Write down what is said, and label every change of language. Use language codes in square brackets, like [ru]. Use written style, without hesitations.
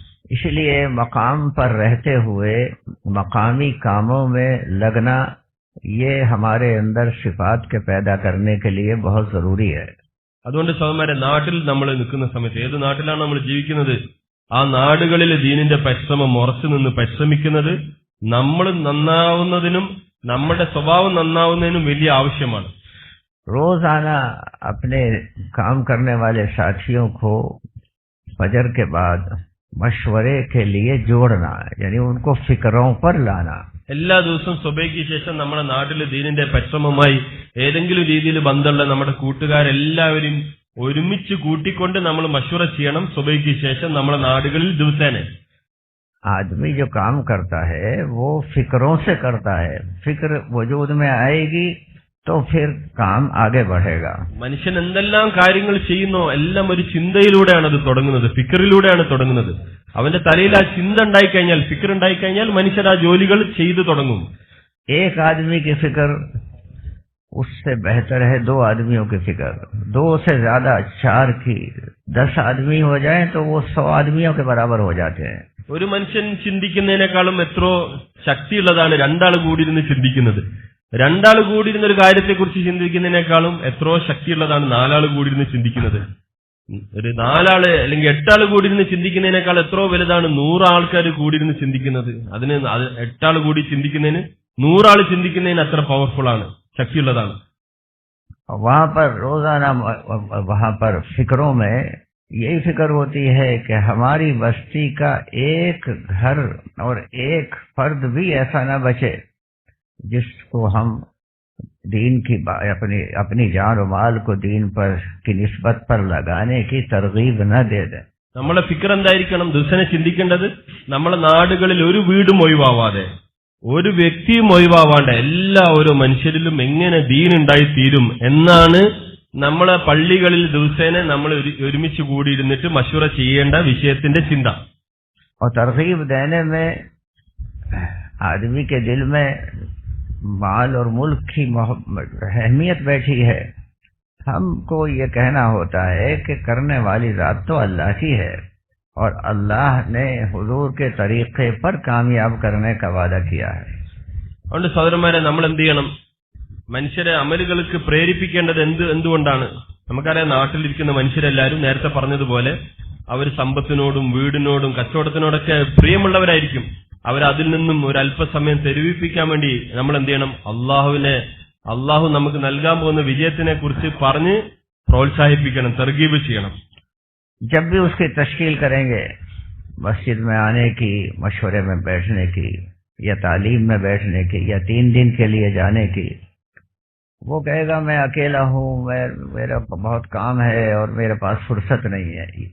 [hi] इसलिए मकाम पर रहते हुए मकामी कामों में लगना, ये हमारे अंदर सिफात के पैदा करने के लिए बहुत जरूरी है. [ml] അതുകൊണ്ട് സഹോദരന്മാരെ, നാട്ടിൽ നമ്മൾ നിൽക്കുന്ന സമയത്ത്, ഏത് നാട്ടിലാണ് നമ്മൾ ജീവിക്കുന്നത്, ആ നാടുകളിൽ ദീനിന്റെ പരിശ്രമം ഉറച്ചു നിന്ന് പരിശ്രമിക്കുന്നത് നമ്മൾ നന്നാവുന്നതിനും നമ്മുടെ സ്വഭാവം നന്നാവുന്നതിനും വലിയ ആവശ്യമാണ്. [hi] रोजाना अपने काम करने वाले साथियों को फजर के बाद मशवरे के लिए जोड़ना, यानी उनको फिक्रों पर लाना. [ml] എല്ലാ ദിവസവും സുബഹിക്ക് ശേഷം നമ്മുടെ നാട്ടിൽ ദീനിന്റെ പരിശ്രമമായി ഏതെങ്കിലും രീതിയിൽ ബന്ധമുള്ള നമ്മുടെ കൂട്ടുകാരെല്ലാവരും ഒരുമിച്ച് കൂട്ടിക്കൊണ്ട് നമ്മൾ മശൂറ ചെയ്യണം. സുബഹിക്ക് ശേഷം നമ്മുടെ നാടുകളിൽ ദിവസേന. [hi] आदमी जो काम करता है वो फिक्रों से करता है. फिक्र वजूद में आएगी तो फिर काम आगे बढ़ेगा. [ml] മനുഷ്യൻ എന്തെല്ലാം കാര്യങ്ങൾ ചെയ്യുന്നോ എല്ലാം ഒരു ചിന്തയിലൂടെയാണ് അത് തുടങ്ങുന്നത്, ഫിക്റിലൂടെയാണ് തുടങ്ങുന്നത്. അവന്റെ തലയിൽ ആ ചിന്ത ഉണ്ടായിക്കഴിഞ്ഞാൽ, ഫിക്ർ ഉണ്ടായിക്കഴിഞ്ഞാൽ മനുഷ്യർ ആ ജോലികൾ ചെയ്തു തുടങ്ങും. [hi] एक आदमी की फिक्र उससे बेहतर है 2 आदमियों की फिक्र. 2 से ज्यादा 4 की 10 आदमी हो जाए तो वो 100 आदमियों के बराबर हो जाते हैं. [ml] ഒരു മനുഷ്യൻ ചിന്തിക്കുന്നതിനേക്കാളും എത്രയോ ശക്തിയുള്ളതാണ് രണ്ടാൾ കൂടിയിരുന്ന് ചിന്തിക്കുന്നത്. രണ്ടാൾ കൂടിയിരുന്ന ഒരു കാര്യത്തെക്കുറിച്ച് ചിന്തിക്കുന്നതിനേക്കാളും എത്രയോ ശക്തിയുള്ളതാണ് 4 ആൾ കൂടിയിരുന്ന് ചിന്തിക്കുന്നത്. ഒരു 4 ആള് അല്ലെങ്കിൽ 8 ആൾ കൂടിയിരുന്ന് ചിന്തിക്കുന്നതിനേക്കാൾ എത്രയോ വലുതാണ് 100 ആൾക്കാർ കൂടിയിരുന്ന് ചിന്തിക്കുന്നത്. അതിന് 8 ആൾ കൂടി ചിന്തിക്കുന്നതിന് 100 ആൾ ചിന്തിക്കുന്നതിന് അത്ര പവർഫുൾ ആണ്, ശക്തിയുള്ളതാണ്. [hi] वहां पर रोजाना वहां पर फिक्रों में यही फिक्र होती है कि हमारी बस्ती का एक घर और एक फर्द भी ऐसा न बचे जिसको हम दीन की अपनी जान और माल को दीन पर की निस्बत पर लगाने की तरगीब न दे दें. [ml] നമ്മളെ ഫിക്ർ എന്തായിരിക്കണം? ദിവസേന ചിന്തിക്കേണ്ടത്, നമ്മളെ നാടുകളിൽ ഒരു വീടും ഒഴിവാവാതെ, ഒരു വ്യക്തിയും ഒഴിവാവാണ്ട് എല്ലാ ഓരോ മനുഷ്യരിലും എങ്ങനെ ദീൻ ഉണ്ടായിത്തീരും എന്നാണ് നമ്മളെ പള്ളികളിൽ ദിവസേന നമ്മൾ ഒരുമിച്ച് കൂടിയിരുന്നിട്ട് മശൂറ ചെയ്യേണ്ട വിഷയത്തിന്റെ ചിന്ത. [hi] और तरगीब देने में आदमी के दिल में माल और मुल्क की अहमियत बैठी है. हमको ये कहना होता है कि करने वाली जात तो अल्लाह की है और अल्लाह ने हुजूर के तरीके पर कामयाब करने का वादा किया है. [ml] അതുകൊണ്ട് സഹോദരന്മാരെ, നമ്മൾ എന്ത് ചെയ്യണം? മനുഷ്യരെ അമലുകൾക്ക് പ്രേരിപ്പിക്കേണ്ടത് എന്തുകൊണ്ടാണ്? നമുക്കറിയാം, നാട്ടിലിരിക്കുന്ന മനുഷ്യരെല്ലാവരും നേരത്തെ പറഞ്ഞതുപോലെ അവർ സമ്പത്തിനോടും വീടിനോടും കച്ചവടത്തിനോടൊക്കെ പ്രിയമുള്ളവരായിരിക്കും. അവരതിൽ നിന്നും ഒരു അല്പസമയം തെരുവിപ്പിക്കാൻ വേണ്ടി നമ്മൾ എന്ത് ചെയ്യണം? അള്ളാഹു നമുക്ക് നൽകാൻ പോകുന്ന വിജയത്തിനെ കുറിച്ച് പറഞ്ഞ് പ്രോത്സാഹിപ്പിക്കണം, തർഗീബ് ചെയ്യണം. [hi] जब भी उसकी तश्कील करेंगे, मस्जिद में आने की, मशवरे में बैठने की या तालीम में बैठने की या 3 दिन के लिए जाने की, वो कहेगा मैं अकेला हूँ, मेरा बहुत काम है और मेरे पास फुर्सत नहीं है.